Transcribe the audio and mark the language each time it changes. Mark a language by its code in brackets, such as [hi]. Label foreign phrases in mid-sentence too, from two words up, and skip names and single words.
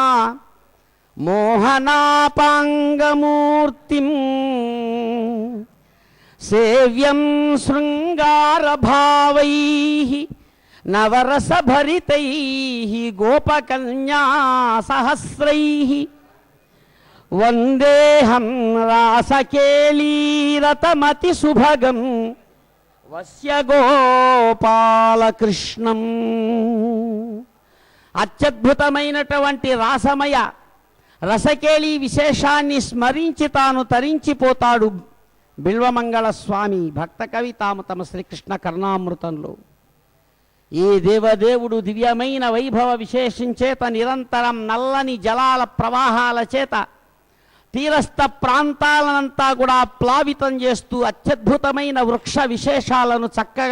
[sa] मोहनापांगमूर्तिम् सेव्यं शृंगारभावैः नवरसभरितैः गोपकन्या सहस्रैः वन्देऽहं रासकेलीरतमतिसुभगं वस्य गोपालकृष्णं। [te] అత్యద్భుతమైనటువంటి రాసమయ రసకేళి విశేషాన్ని స్మరించి తాను తరించిపోతాడు బిల్వమంగళ స్వామి భక్త కవి తాము తమ శ్రీకృష్ణ కర్ణామృతంలో. ఈ దేవదేవుడు దివ్యమైన వైభవ విశేషం చేత నిరంతరం నల్లని జలాల ప్రవాహాల చేత తీరస్థ ప్రాంతాలనంతా కూడా ప్లావితం చేస్తూ అత్యద్భుతమైన వృక్ష విశేషాలను చక్కగా